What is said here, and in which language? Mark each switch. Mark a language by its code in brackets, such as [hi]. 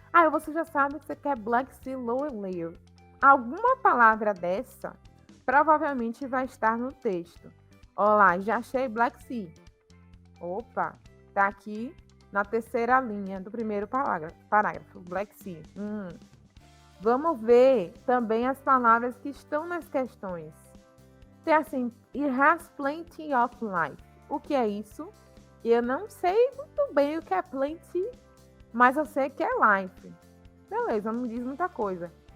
[pt] Você já sabe que você quer [en] Black Sea lower layer. [pt] Alguma palavra dessa provavelmente vai estar no texto. Olá, já achei Black Sea. Opa, tá aqui na terceira linha do primeiro parágrafo, Black Sea. Vamos ver também as palavras que estão nas questões. Tem assim, [en] it has plenty of life. [pt] O que é isso? Eu não sei muito bem o que é plenty, mas eu sei que é life. Beleza, não me diz muita coisa.